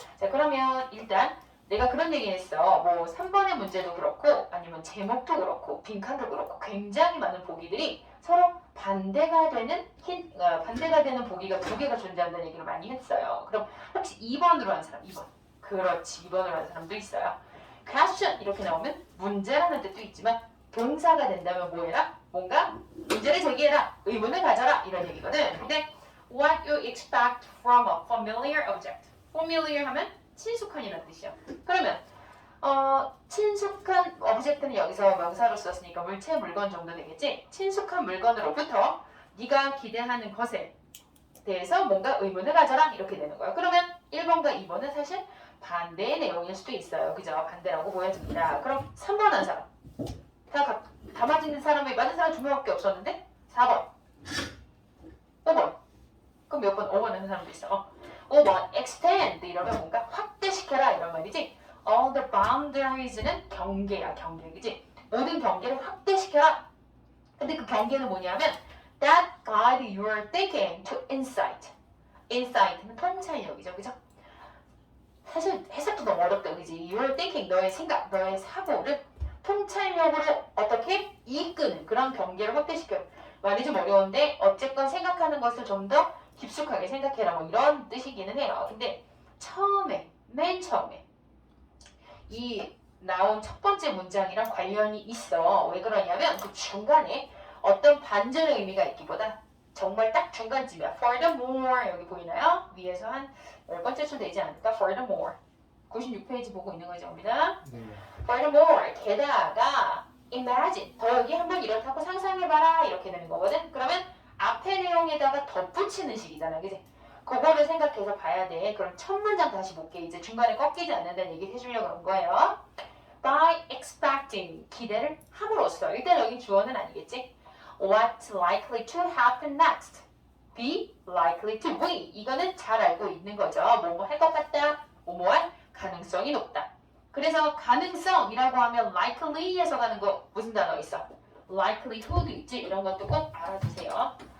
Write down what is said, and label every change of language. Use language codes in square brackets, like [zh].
[ko] 자, 그러면 일단 내가 그런 얘기 했어. 뭐 3번의 문제도 그렇고 아니면 제목도 그렇고 빈칸도 그렇고 굉장히 많은 보기들이 서로 반대가 되는 보기가 두 개가 존재한다는 얘기를 많이 했어요. 그럼 혹시 2번으로 한 사람? 2번. 그렇지. 2번으로 한 사람도 있어요. question 이렇게 나오면 문제라는 뜻도 있지만 동사가 된다면 뭐 해라? 뭔가 문제를 제기해라. 의문을 가져라. 이런 얘기거든. [en] 근데 what you expect from a familiar object. [ko] familiar 하면 친숙한이라는 뜻이야. 그러면 친숙한 오브젝트는 여기서 명사로 썼으니까 물체, 물건 정도 되겠지? 친숙한 물건으로부터 네가 기대하는 것에 대해서 뭔가 의문을 가져라 이렇게 되는 거야. 그러면 1번과 2번은 사실 반대의 내용일 수도 있어요. 그죠? 반대라고 보여집니다. 그럼 3번 한 사람. 다 맞은 사람이 맞은 사람 2명밖에 없었는데 4번 5번 그럼 몇 번? 5번 하는 사람도 있어. 5번 extend 이러면 뭔가 확대시켜라 이런 말이지. [en] all the boundaries [ko] 는 경계야. 경계. 그치? 모든 경계를 확대시켜라. [en] 근데 그 경계는 뭐냐면 that guide your thinking to insight. [ko] insight는 통찰력이죠. 그죠? 사실 해석도 너무 어렵다. 그지? [en] your thinking [ko] 너의 생각, 너의 사고를 통찰력으로 어떻게 이끄는 그런 경계를 확대시켜. 말이 좀 어려운데 어쨌건 생각하는 것을 좀 더 깊숙하게 생각해라 뭐 이런 뜻이기는 해요. 근데 맨 처음에 이 나온 첫 번째 문장이랑 관련이 있어. 왜 그러냐면 그 중간에 어떤 반전의 의미가 있기보다 정말 딱 중간쯤이야. Furthermore 여기 보이나요? 위에서 한 10번째쯤 되지 않을까? Furthermore 96페이지 보고 있는 거죠, 우리가. Furthermore 게다가 imagine 더 여기 한번 이렇다고 상상해봐라 이렇게 되는 거거든. 그러면 가능성에다가 덧붙이는 식이잖아, 그지? 그거를 생각해서 봐야 돼. 그럼 첫 문장 다시 볼게. 이제 중간에 꺾이지 않는다는 얘기를 해주려고 한 거예요. [en] By expecting, [ko] 기대를 함으로써. 일단 여기 주어는 아니겠지? [en] What's likely to happen next? Be likely to be. [ko] 이거는 잘 알고 있는 거죠. 뭐뭐 할 것 같다. 뭐뭐 할 가능성이 높다. 그래서 가능성이라고 하면 likely에서 가는 거 무슨 단어 있어? likelihood 있지? 이런 것도 꼭 알아두세요.